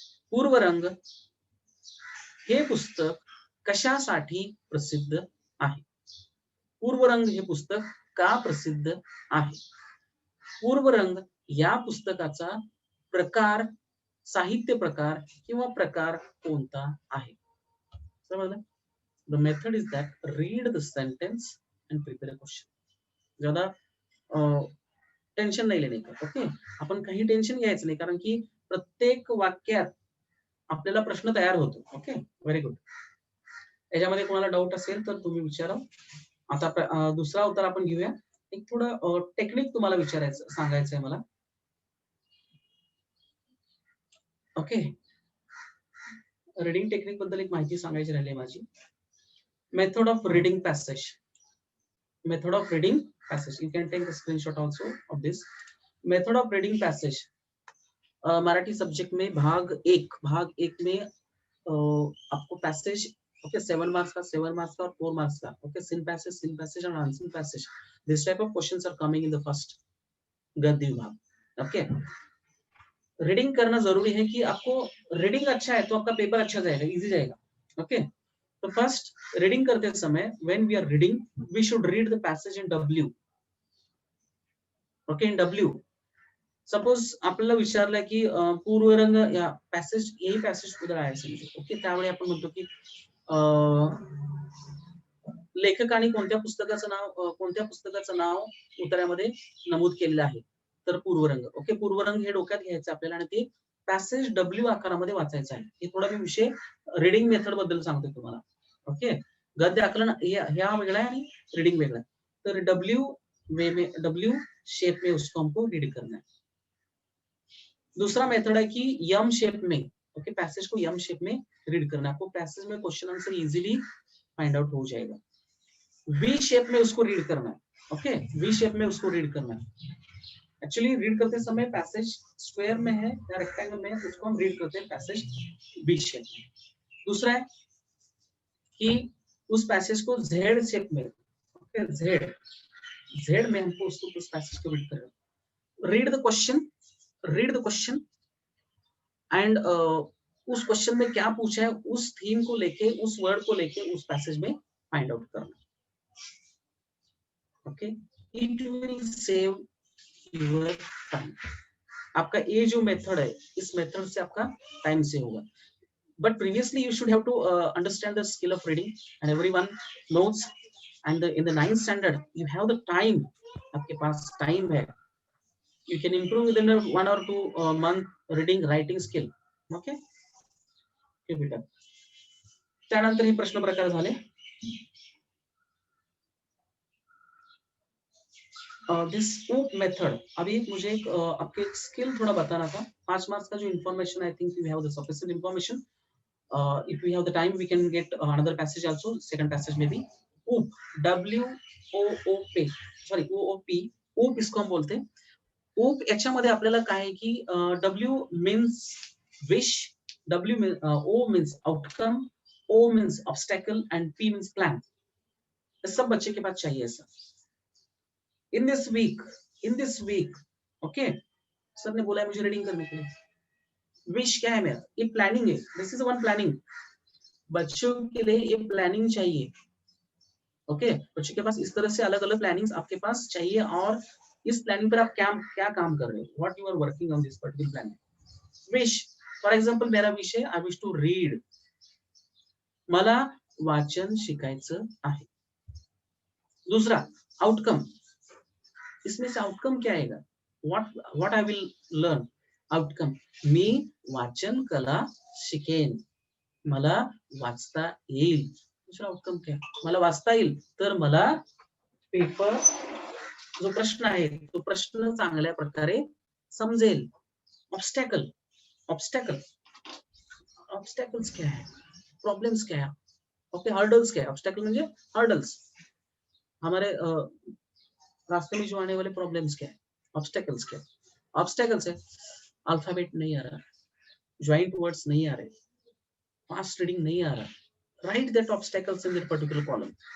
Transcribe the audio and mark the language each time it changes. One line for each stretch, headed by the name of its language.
Marathi: पूर्वरंग हे पुस्तक कशासाठी प्रसिद्ध आहे? पूर्वरंग हे पुस्तक का प्रसिद्ध आहे? पूर्वरंग या पुस्तकाचा प्रकार, साहित्य प्रकार किंवा प्रकार कोणता आहे? समजलं?
English: The method is that read the sentence and prepare a question.
Marathi: ज्यादा टेन्शन नाही लेणे का. ओके. आपण काही टेन्शन घ्यायचं नाही, कारण की प्रत्येक वाक्यात आपल्याला प्रश्न तयार होतो. ओके. Very good. याच्यामध्ये कोणाला डाऊट असेल तर तुम्ही विचारा. आता दुसरा उत्तर आपण घेऊया. एक थोडं टेक्निक तुम्हाला सांगायचं आहे मला. ओके. रीडिंग टेक्निक बद्दल एक माहिती सांगायची राहिली माझी.
English: Method of reading passage. Method of reading passage. You can take a screenshot also of this. Method of reading passage.
Hindi: Marathi subject में भाग एक में आपको पैसेज, ओके, 7 मार्क्स का, 7 मार्क्स का और 4 मार्क्स का.
English: Okay. Seen passage और answer passage. This type of questions are coming in the first गद्य विभाग. Okay.
Hindi: रीडिंग करना जरूरी है कि आपको रीडिंग अच्छा है तो आपका पेपर अच्छा जाएगा, इजी जाएगा. ओके. तो फर्स्ट रीडिंग करते समय
English: when we are reading we should read the passage in W. Okay, in W.
Marathi: Suppose आपल्याला विचारलं की पूर्वरंग या पॅसेज, यही पॅसेज उधर आहे समजा. ओके. त्यावेळी आपण म्हणतो की लेखकाने कोणत्या पुस्तकाचं नाव उत्तरामध्ये नमूद केलेलं आहे, तर पूर्वरंग. ओके. पूर्वरंग हे डोक्यात घ्यायचं आपल्याला आणि ते पॅसेज W आकारामध्ये वाचायचं आहे. हे थोडा मी विषय रीडिंग मेथड बद्दल सांगतो तुम्हाला. ओके. गद्य आकलन ह्या वेगळा आणि रीडिंग वेगळा. तर W
Hindi: वे में, W शेप में उसको हमको रीड करना है। दूसरा मेथड है कि यम शेप में, ओके, पैसेज को यम शेप में रीड करना है। आपको पैसेज में question answer easily find out हो जाएगा। वी शेप में उसको रीड करना है, ओके, वी शेप में उसको रीड करना है। एक्चुअली रीड करते समय पैसेज स्क्वायर में है या रेक्टेंगल में है, उसको हम रीड करते हैं पैसेज वी शेप में। दूसरा है कि उस पैसेज को जेड शेप में, ओके, जेड जेड में हमको उसको उस पैसेज को रीड करना। रीड द क्वेश्चन एंड उस क्वेश्चन में क्या पूछा है उस थीम को लेके, उस वर्ड को लेके उस पैसेज में फाइंड आउट करना।
English: Okay, it will save your time.
Hindi: आपका ये जो मेथड है, इस मेथड से आपका टाइम सेव होगा।
English: But previously you should have to understand the skill of reading, and everyone knows, and in the 9th standard you have the time,
Hindi: आपके पास time है,
English: you can improve within 1 or 2 month reading writing skill.
Marathi: Okay, okay बेटा, त्यानंतर हे प्रश्न प्रकार झाले।
Hindi: This op method, अभी मुझे एक आपके स्किल थोड़ा बताना था।
English: 5 marks का जो information, I think you have the sufficient information. If we have the time, we can get another passage also. Second passage maybe OOP, WOOP, sorry OOP, OOP इसको हम बोलते हैं। OOP
Marathi: याच्यामध्ये आपल्याला काय आहे की
English: W means wish, O means outcome, O means obstacle and P means plan।
Hindi: सब बच्चे के पास चाहिए ऐसा।
English: In this week,
Hindi: okay, sir ने बोला है मुझे रीडिंग करने के लिए। विश क्या है मेरा, ये प्लानिंग है,
English: This is one planning.
Hindi: बच्चों के लिए ये प्लानिंग चाहिए, ओके, बच्चों के पास इस तरह से अलग अलग प्लानिंग्स आपके पास चाहिए, और इस प्लानिंग पर आप क्या काम कर रहे हो,
English: What you are working on this particular planning. Wish, for example
Hindi: मेरा विश है
English: I wish to read,
Marathi: मला वाचन शिकायचं आहे।
Hindi: दूसरा आउटकम, इसमें से आउटकम क्या आएगा,
English: what I will learn,
Marathi: outcome मी वाचन कला शिकेन, मला वाचता येईल। दुसरा आउटकम क्या, मला वाचता येईल तर मला पेपर, जो प्रश्न आहे तो प्रश्न चांगल्या प्रकारे समजेल।
Hindi: ऑब्स्टॅकल, ऑब्स्टॅकल्स क्या है, प्रॉब्लम्स क्या है, ओके, हर्डल्स क्या है,
Marathi: ऑब्स्टॅकल म्हणजे हर्डल्स,
Hindi: हमारे रास्ते में जो आने वाले प्रॉब्लम्स क्या है, ऑब्स्टैकल्स क्या है, ऑब्स्टैकल्स है अल्फाबेट नहीं आ रहा, ज्वाइंट वर्ड्स नहीं आ रहे, फास्ट रीडिंग नहीं आ रहा,
English: Right that obstacles in that particular column.